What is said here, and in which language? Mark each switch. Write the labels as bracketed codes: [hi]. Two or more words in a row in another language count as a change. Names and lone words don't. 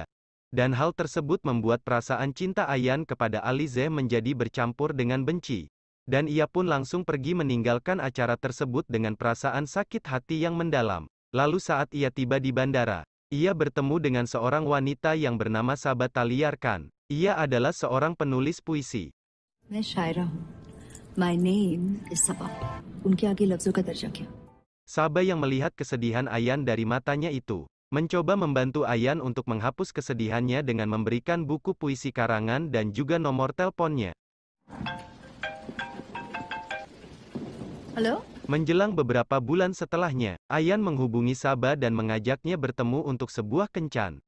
[id] Dan hal tersebut membuat perasaan cinta Ayan kepada Alize menjadi bercampur dengan benci. Dan ia pun langsung pergi meninggalkan acara tersebut dengan perasaan sakit hati yang mendalam. Lalu saat ia tiba di bandara, ia bertemu dengan seorang wanita yang bernama Sabha Taliyar Khan. Ia adalah seorang penulis puisi. [hi] मैं शायरा हूँ. [en] My name is Sabha. [hi] उनके आगे लफ्जों का दर्जा क्या? [id] Sabha yang melihat kesedihan Ayan dari matanya itu, mencoba membantu Ayan untuk menghapus kesedihannya dengan memberikan buku puisi karangan dan juga nomor teleponnya. Halo? Menjelang beberapa bulan setelahnya, Ayan menghubungi Sabha dan mengajaknya bertemu untuk sebuah kencan.